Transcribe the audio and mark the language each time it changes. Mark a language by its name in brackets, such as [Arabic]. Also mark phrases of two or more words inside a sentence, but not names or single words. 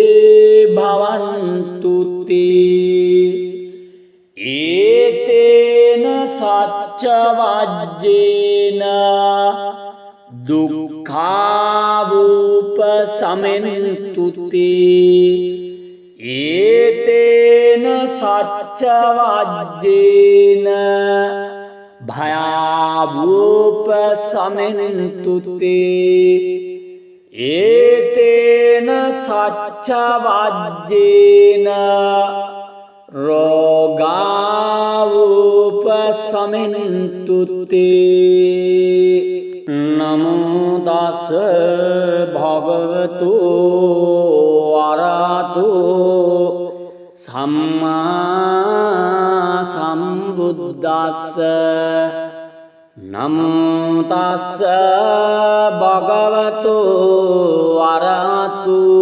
[Pali] භවන්තුති ඒතේන සච්ච වජ්ජේන දුක්ඛාවූප සමෙන්තුති ඒතේන සච්ච වජ්ජේන භයාවූප සමෙන්තුති ඒතේන සච්ච වජ්ජේන රෝගාවූප සමෙන්තුති නමෝ තස් භගවතු අරහතු සම්මා සම්බුද්දස්ස නමෝ තස් භගවතු අරහතු